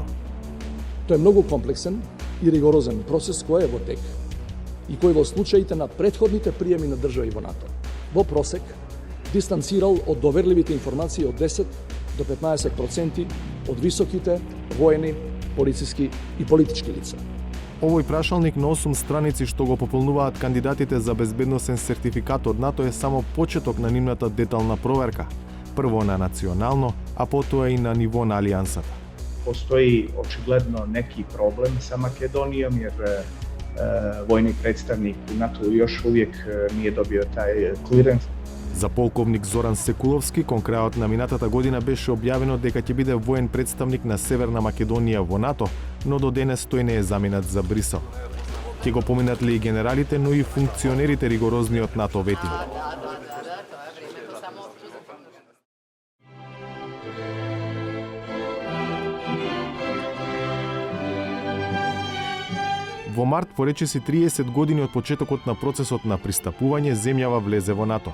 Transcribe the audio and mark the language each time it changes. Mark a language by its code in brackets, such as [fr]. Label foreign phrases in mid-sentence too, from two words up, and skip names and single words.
[mk] Тоа е многу комплексен и ригорозен процес кој е во тек и кој во случаите на претходните приеми на држави во НАТО во просек дистанцирал од доверливите информации од 10 до 15% од високите воени, полициски и политички лица. Овој прашалник на 8 страници што го пополнуваат кандидатите за безбедносен сертификат од НАТО е само почеток на нивната детална проверка, прво на национално, а потоа и на ниво на Алијансата. [sr] Postoji očigledno neki problem sa Makedonijom jer vojni predstavnik u NATO još uvijek nije dobio taj clearance. [mk] За полковник Зоран Секуловски, кон крајот на минатата година беше објавено дека ќе биде воен представник на Северна Македонија во НАТО, но до денес тој не е заминат за Брисел. Ќе го поминат ли и генералите, но и функционерите ригорозниот НАТО ветинг. Во март, поречиси 30 години од почетокот на процесот на пристапување, земјава влезе во НАТО.